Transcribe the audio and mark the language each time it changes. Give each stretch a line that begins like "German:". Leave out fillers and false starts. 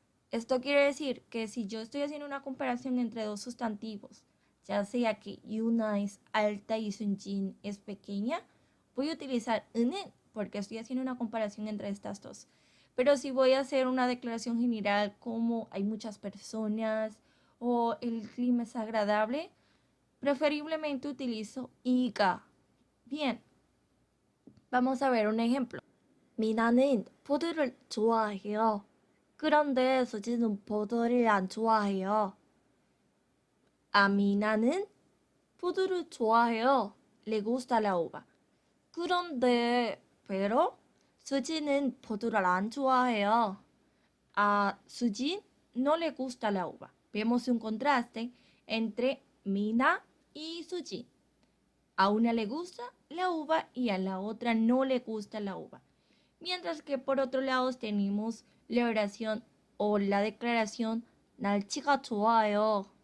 Spanish: Esto quiere decir que si yo estoy haciendo una comparación entre dos sustantivos, ya sea que Yuna es alta y Sunjin es pequeña, voy a utilizar 은 porque estoy haciendo una comparación entre estas dos. Pero si voy a hacer una declaración general como hay muchas personas o el clima es agradable, preferiblemente utilizo i가. Bien, vamos a ver un ejemplo.
Korean: 미나는 푸드를 좋아해요. 그런데 수지는 포도를 안 좋아해요. 미나는 푸드를 좋아해요.
Spanish: Le gusta la uva.
Korean: 그런데, pero, 수지는 포도를 안 좋아해요.
Spanish: A Suji no le gusta la uva. Vemos un contraste entre Mina y Suji. A una le gusta la uva y a la otra no le gusta la uva. Mientras que por otro lado tenemos la oración o la declaración
Korean: 날씨가 좋아요.